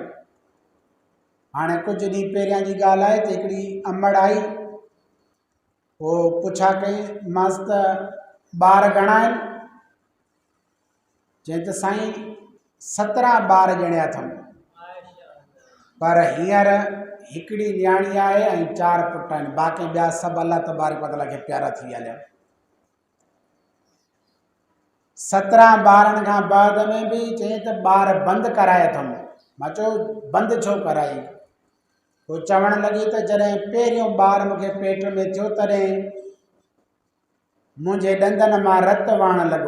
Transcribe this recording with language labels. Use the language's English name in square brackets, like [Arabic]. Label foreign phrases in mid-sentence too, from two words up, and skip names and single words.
[Sindhi] हाणे कुझु ॾींहं पहिरियां जी ॻाल्हि आहे त हिकिड़ी अमड़ आई, पोइ पुछा कई, मांसि त ॿार घणा आहिनि? चई त साईं 17 ॿार ॼणिया अथमि, पर हींअर हिकिड़ी न्याणी आहे ऐं 4 पुट आहिनि, बाक़ी ॿिया सभु अल्लाह तबारक व तआला खे प्यारा थी विया। 17 ॿारनि खां बाद में बि चई त ॿार बंदि कराए अथमि। मां चयो बंदि छो कराई? पोइ चवणु लॻी त जॾहिं पहिरियों ॿार मूंखे पेट में थियो तॾहिं मुंहिंजे ॾंदनि मां रतु वहणु लॻो।